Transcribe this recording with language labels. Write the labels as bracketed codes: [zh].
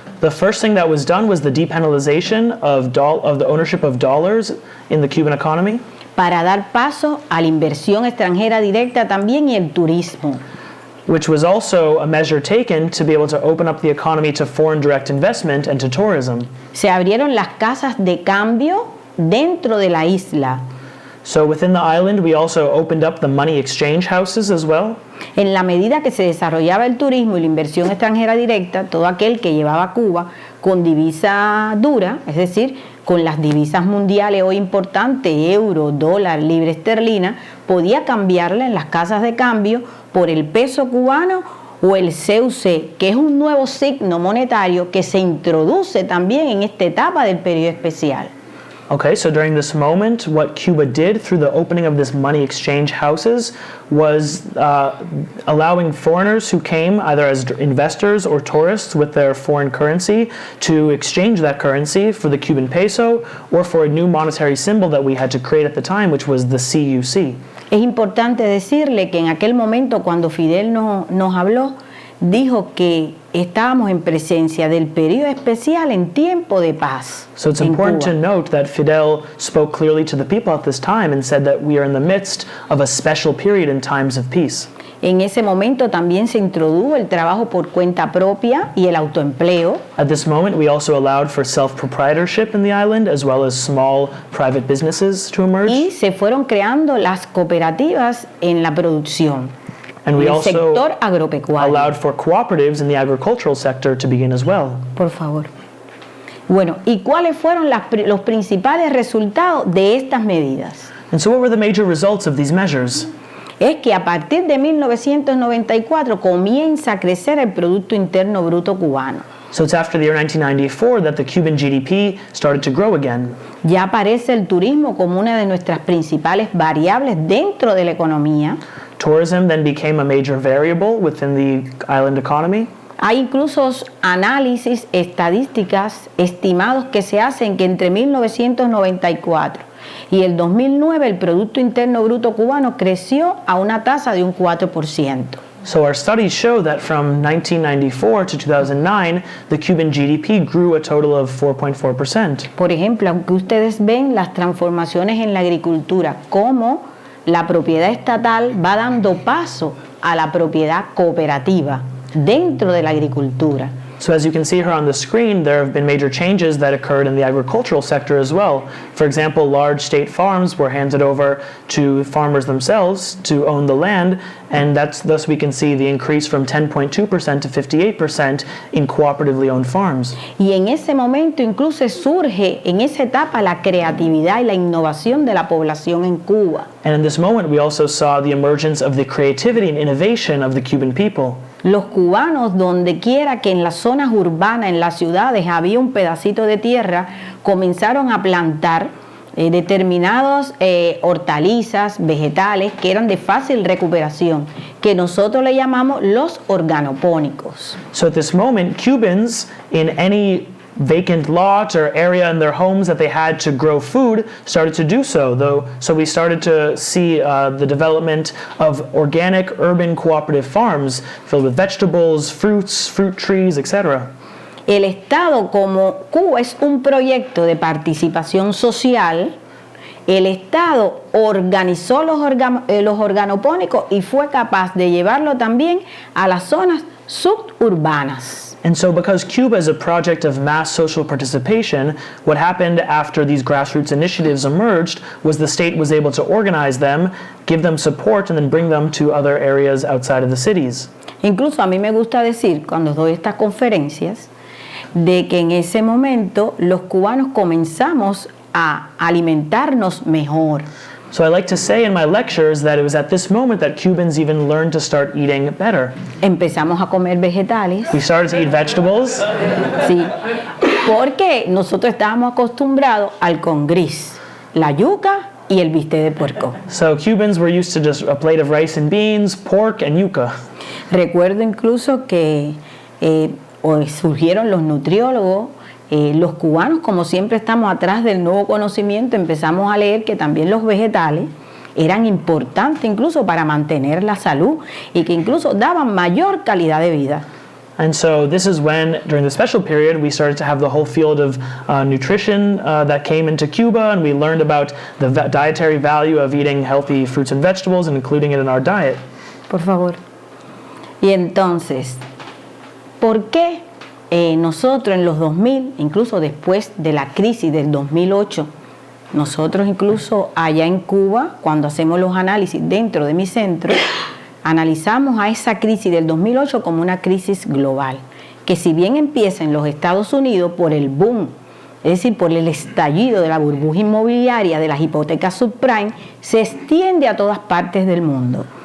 [en] The first thing that was done was the depenalization of the ownership of dollars in the Cuban economy. [es] Para dar paso a la inversión extranjera directa también y el turismo. [en] Which was also a measure taken to be able to open up the economy to foreign direct investment and to tourism. [es] Se abrieron las casas de cambio dentro de la isla. [en] So within the island, we also opened up the money exchange houses as well. [es] En la medida que se desarrollaba el turismo y la inversión extranjera directa, todo aquel que llevaba a Cuba con divisa dura, es decir, con las divisas mundiales hoy importantes, euro, dólar, libra esterlina, podía cambiarla en las casas de cambio por el peso cubano o el CUC, que es un nuevo signo monetario que se introduce también en esta etapa del periodo especial. [en] Okay, so during this moment, what Cuba did through the opening of this money exchange houses was allowing foreigners who came either as investors or tourists with their foreign currency to exchange that currency for the Cuban peso or for a new monetary symbol that we had to create at the time, which was the CUC. [es] Es importante decirle que en aquel momento cuando Fidel nos habló, dijo que estábamos en presencia del periodo especial en tiempo de paz. [en] So it's important to note that Fidel spoke clearly to the people at this time and said that we are in the midst of a special period in times of peace. [es] En ese momento también se introdujo el trabajo por cuenta propia y el autoempleo. [en] At this moment, we also allowed for self-proprietorship in the island, as well as small private businesses to emerge. [es] Y se fueron creando las cooperativas en la producción. [en] And we [es] el [en] also [es] sector agropecuario. [en] allowed for cooperatives in the agricultural sector to begin as well. [es] Por favor. Bueno, ¿y cuáles fueron los principales resultados de estas medidas? [en] And so what were the major results of these measures? [es] Es que a partir de 1994 comienza a crecer el Producto Interno Bruto cubano. [en] So it's after the year 1994 that the Cuban GDP started to grow again. [es] Ya aparece el turismo como una de nuestras principales variables dentro de la economía. [en] Tourism then became a major variable within the island economy. [es] Hay incluso análisis estadísticas estimados que se hacen que entre 1994 y el 2009 el Producto Interno Bruto cubano creció a una tasa de un 4%. [en] So our studies show that from 1994 to 2009, the Cuban GDP grew a total of 4.4%. [es] Por ejemplo, aunque ustedes ven las transformaciones en la agricultura, cómo la propiedad estatal va dando paso a la propiedad cooperativa dentro de la agricultura. [en] So as you can see here on the screen, there have been major changes that occurred in the agricultural sector as well. For example, large state farms were handed over to farmers themselves to own the land, and thus we can see the increase from 10.2% to 58% in cooperatively owned farms. [es] Y en ese momento incluso surge en esa etapa la creatividad y la innovación de la población en Cuba. [en] And in this moment, we also saw the emergence of the creativity and innovation of the Cuban people. [es] Los cubanos, donde quiera que en las zonas urbanas, en las ciudades, había un pedacito de tierra, comenzaron a plantar determinados hortalizas, vegetales, que eran de fácil recuperación, que nosotros le llamamos los organopónicos. [en] So at this moment, Cubans in any vacant lot or area in their homes that they had to grow food started to do so, so we started to see the development of organic urban cooperative farms filled with vegetables, fruits, fruit trees, etc. [es] El Estado, como Cuba es un proyecto de participación social, el Estado organizó los organopónicos y fue capaz de llevarlo también a las zonas suburbanas. [en] And so because Cuba is a project of mass social participation, what happened after these grassroots initiatives emerged was the state was able to organize them, give them support, and then bring them to other areas outside of the cities. [es] Incluso a mí me gusta decir, cuando doy estas conferencias, de que en ese momento los cubanos comenzamos a alimentarnos mejor. [en] So I like to say in my lectures that it was at this moment that Cubans even learned to start eating better. [es] Empezamos a comer vegetales. [en] We started to eat vegetables. [es] Sí, porque nosotros estábamos acostumbrados al con gris, la yuca y el bistec de puerco. [en] So Cubans were used to just a plate of rice and beans, pork and yuca. [es] Recuerdo incluso que surgieron los nutriólogos. Los cubanos, como siempre estamos atrás del nuevo conocimiento, empezamos a leer que también los vegetales eran importantes incluso para mantener la salud y que incluso daban mayor calidad de vida. [en] And so this is when, during the special period, we started to have the whole field of nutrition that came into Cuba, and we learned about the dietary value of eating healthy fruits and vegetables and including it in our diet. [es] Por favor. Y entonces, ¿por qué nosotros en los 2000, incluso después de la crisis del 2008, nosotros incluso allá en Cuba, cuando hacemos los análisis dentro de mi centro, analizamos a esa crisis del 2008 como una crisis global, que si bien empieza en los Estados Unidos por el boom, es decir, por el estallido de la burbuja inmobiliaria de las hipotecas subprime, se extiende a todas partes del mundo.